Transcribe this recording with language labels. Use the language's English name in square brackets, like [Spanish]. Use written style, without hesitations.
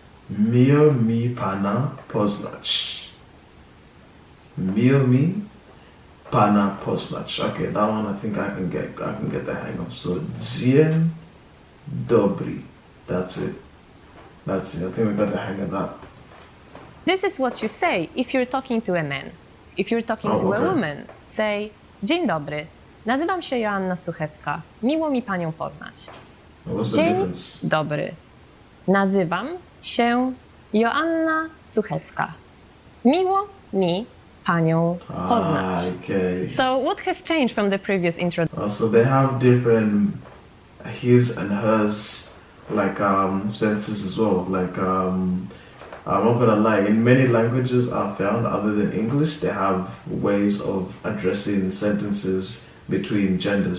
[Polish] Miło mi pana poznać. Miło mi pana poznać. [English] Okay, that one I think I can get the hang of. So [Polish] dzień dobry. [English] That's it. That's it. I think we got the hang of that. This is what you say if you're talking to a man. If you're talking to a woman, say [Polish] dzień dobry. Nazywam się Joanna Suchecka. Miło mi panią poznać. [English] What's the [Polish] Dzień [English] difference? [Polish] dobry. Nazywam się Joanna Suchecka. Miło mi panią poznać. [English] Okay. So what has changed from the previous introduction? So they have different his and hers like sentences as well. Like I'm not gonna lie, in many languages I've found other than English, they have ways of addressing sentences between genders.